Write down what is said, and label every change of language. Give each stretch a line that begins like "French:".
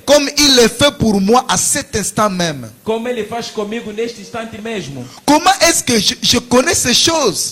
French: Comme il le fait pour moi à cet instant même.
Portuguese: como Ele faz comigo neste instante mesmo.
French: Comment est-ce que je connais ces choses?